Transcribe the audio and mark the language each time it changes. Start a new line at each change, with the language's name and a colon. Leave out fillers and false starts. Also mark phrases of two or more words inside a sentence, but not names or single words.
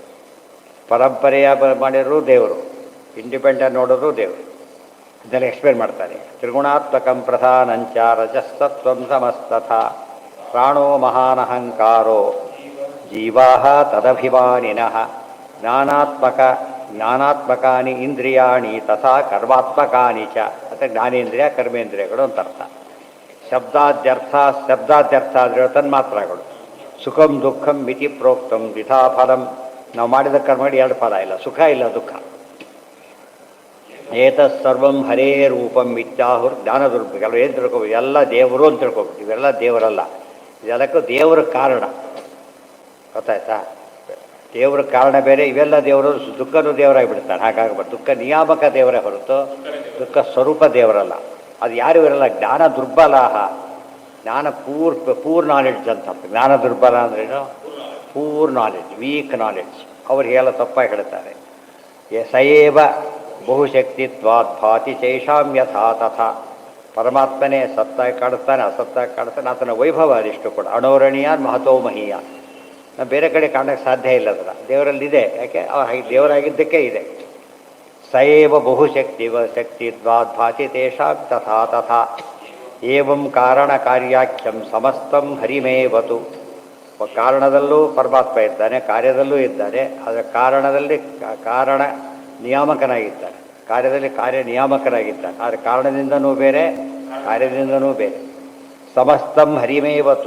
Kannada: ಪರಂಪರೆಯ ಮಾಡಿರೋರು ದೇವರು, ಇಂಡಿಪೆಂಡೆಂಟ್ ನೋಡೋರು ದೇವರು. ಇದೆಲ್ಲ ಎಕ್ಸ್ಪ್ಲೇನ್ ಮಾಡ್ತಾರೆ.
Sanskrit: ತ್ರಿಗುಣಾತ್ಮಕಂ ಪ್ರಧಾನಂಚ ರಜಸ್ತತ್ವಂ ಸಮಸ್ತಥ ಪ್ರಾಣೋ ಮಹಾನಹಂಕಾರೋ ಜೀವಾಹ ತದಭಿಮಾನಿನಃ ಜ್ಞಾನಾತ್ಮಕಾನಿ ಇಂದ್ರಿಯಾಣಿ ತಥಾ ಕರ್ಮಾತ್ಮಕಾನಿ ಚ.
Kannada: ಮತ್ತು ಜ್ಞಾನೇಂದ್ರಿಯ ಕರ್ಮೇಂದ್ರಿಯಗಳು ಅಂತ ಅರ್ಥ. ಶಬ್ದಾದ್ಯರ್ಥ ಅಂದರೆ ತನ್ಮಾತ್ರಗಳು.
Sanskrit: ಸುಖಂ ದುಃಖಂ ಮಿತಿ ಪ್ರೋಕ್ತಂ ದ್ವಿಧಾ ಫಲಂ.
Kannada: ನಾವು ಮಾಡಿದ ಕರ್ಮಗಳು ಎರಡು ಫಲ ಇಲ್ಲ, ಸುಖ ಇಲ್ಲ ದುಃಖ.
Sanskrit: ಏತತ್ಸರ್ವಂ ಹರೇ ರೂಪಂ ಮಿಥ್ಯಾಹುರ್ ಜ್ಞಾನ ದುರ್ಭ.
Kannada: ಏನು ತಿಳ್ಕೊಬೋದು? ಎಲ್ಲ ದೇವರು ಅಂತ ತಿಳ್ಕೊಬೋದು. ಇವೆಲ್ಲ ದೇವರಲ್ಲ, ಇದೆಲ್ಲಕ್ಕೂ ದೇವರ ಕಾರಣ. ಗೊತ್ತಾಯ್ತಾ? ದೇವರ ಕಾರಣ ಬೇರೆ, ಇವೆಲ್ಲ ದೇವರು. ದುಃಖನೂ ದೇವರಾಗಿಬಿಡ್ತಾರೆ. ಹಾಗಾಗಬಾರ್ದು. ದುಃಖ ನಿಯಾಮಕ ದೇವರೇ ಹೊರತು ದುಃಖ ಸ್ವರೂಪ ದೇವರಲ್ಲ. ಅದು ಯಾರು ಇರಲ್ಲ.
Sanskrit: ಜ್ಞಾನ ದುರ್ಬಲಾಹ,
Kannada: ಜ್ಞಾನ
English: poor knowledge
Kannada: ಅಂತ.
Sanskrit: ಜ್ಞಾನ ದುರ್ಬಲ
Kannada: ಅಂದ್ರೇನು?
English: poor knowledge, weak knowledge.
Kannada: ಅವ್ರಿಗೆಲ್ಲ ತಪ್ಪಾಗಿ ಹೇಳ್ತಾರೆ.
Sanskrit: ಸಯೇವ ಬಹುಶಕ್ತಿತ್ವಾದ್ ಭಾತಿ ಚೈಷಾಂ ಯಥಾ ತಥಾ.
Kannada: ಪರಮಾತ್ಮನೇ ಸತ್ತಾಗಿ ಕಾಣಿಸ್ತಾನೆ, ಅಸತ್ತಾಗಿ ಕಾಣಿಸ್ತಾನೆ. ಆತನ ವೈಭವ ಅದಿಷ್ಟು ಕೂಡ
Sanskrit: ಅಣೋರಣೀಯಾನ್ ಮಹತೋ ಮಹೀಯಾನ್.
Kannada: ನಾವು ಬೇರೆ ಕಡೆ ಕಾಣೋಕ್ಕೆ ಸಾಧ್ಯ ಇಲ್ಲ. ಅದರ ದೇವರಲ್ಲಿದೆ. ಯಾಕೆ? ದೇವರಾಗಿದ್ದಕ್ಕೆ ಇದೆ.
Sanskrit: ಸಯೇವ ಬಹುಶಕ್ತಿತ್ವಾದ್ ಭಾತಿ ತೇಷಾಂ ತಥಾ ತಥಾ ಏವಂ ಕಾರಣ ಕಾರ್ಯಾಖ್ಯಂ ಸಮಸ್ತಂ ಹರಿಮೇವತು.
Kannada: ಕಾರಣದಲ್ಲೂ ಪರಮಾತ್ಮ ಇದ್ದಾನೆ, ಕಾರ್ಯದಲ್ಲೂ ಇದ್ದಾನೆ. ಅದರ ಕಾರಣದಲ್ಲಿ ಕಾರಣ ನಿಯಾಮಕನಾಗಿದ್ದಾನೆ, ಕಾರ್ಯದಲ್ಲಿ ಕಾರ್ಯ ನಿಯಾಮಕನಾಗಿದ್ದಾನೆ. ಆದರೆ ಕಾರಣದಿಂದನೂ ಬೇರೆ, ಕಾರ್ಯದಿಂದನೂ ಬೇರೆ.
Sanskrit: ಸಮಸ್ತಂ ಹರಿಮೇವತು.